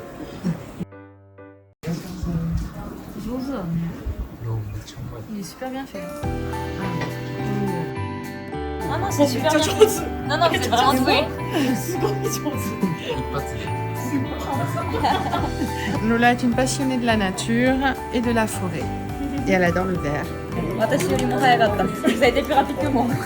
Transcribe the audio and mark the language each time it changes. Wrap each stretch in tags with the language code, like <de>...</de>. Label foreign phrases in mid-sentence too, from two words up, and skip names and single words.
<fr>Il est super bien fait. Ah non, c'est super bien fait. Non, non, c'est vraiment doué.</fr> <ja>一発で。</ja> <fr>Lola est une passionnée de la nature et de la forêt. Et elle adore le vert.</fr> <ja>私よりも早かった。</ja> <fr>Vous avez été plus rapide que moi.</fr>